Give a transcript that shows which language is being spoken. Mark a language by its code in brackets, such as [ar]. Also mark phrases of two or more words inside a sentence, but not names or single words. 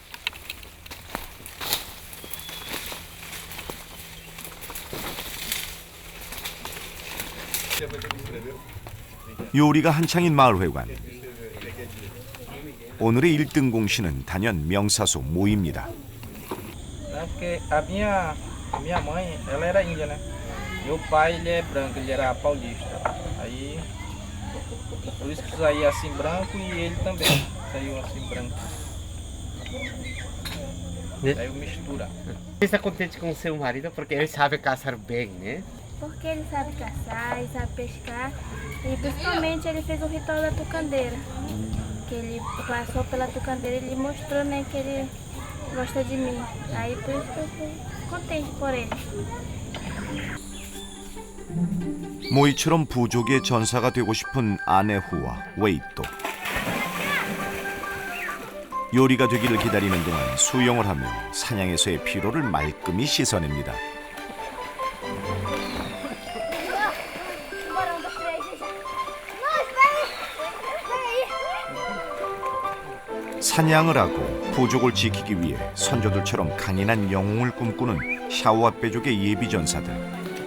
[ko] 요리가 한창인 마을회관. 오늘의 1등 공신은 단연 명사수 모입니다. [pt] Porque a minha mãe, ela era índia, né? Meu pai, ele é branco, ele era paulista. Aí, por isso que saía assim branco e ele também saiu assim branco. Né? Aí mistura. Você está contente com o seu marido porque ele sabe caçar bem, né? Porque ele sabe caçar e sabe pescar. E principalmente ele fez o ritual da tucandeira. Que ele passou pela tucandeira e ele mostrou, né, que ele gosta de mim. Aí por isso que eu fui contente por ele. [ko] 모이처럼 부족의 전사가 되고 싶은 아내후와 웨이또. 요리가 되기를 기다리는 동안 수영을 하며 사냥에서의 피로를 말끔히 씻어냅니다. 사냥을 하고 부족을 지키기 위해 선조들처럼 강인한 영웅을 꿈꾸는 샤오아페족의 예비 전사들.